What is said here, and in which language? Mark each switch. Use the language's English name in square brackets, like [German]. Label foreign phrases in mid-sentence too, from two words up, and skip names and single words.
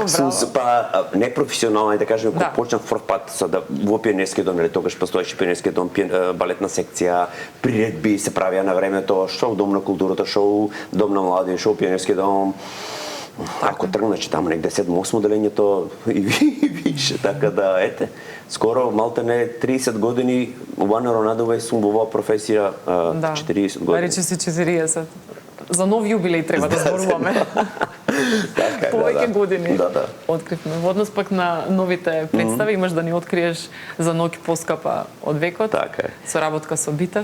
[Macedonian] Па непрофесионално, да кажеме, кога почнав прв пат во Пионерски дом, тогаш постоеше Пионерски дом, балетна секција, приредби се правеа на времето, шоу Дом на културата, шоу Дом на млади, шоу Пионерски дом. Ако тргна, че таму негде 7-8 делењето и више, така да, ете, скоро малтене 30 години, [English] one or another way [Macedonian] сум во оваа професија 40 години. Рече си 40. За нов јубилеј треба да зборуваме. Повеќе години. Откривме. Во однос пак на новите представи, имаш да ни откриеш за ноќ поскапа од векот. Така е. Соработка со Битев.